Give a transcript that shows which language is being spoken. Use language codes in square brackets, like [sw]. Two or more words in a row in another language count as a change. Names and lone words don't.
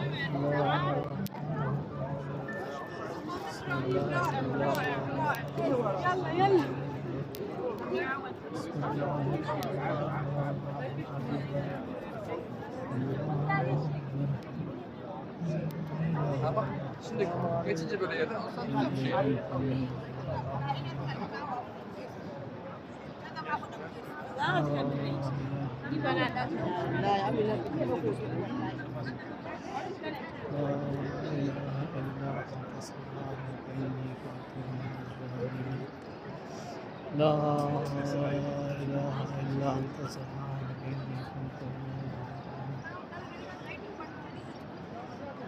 [ar] يلا يلا. [tr] Ama şimdi geçince böyle yerden alsan bir şey. [ar] لا يا عمي لا. لا إله إلا أنت سبحانك إني كنت من الظالمين.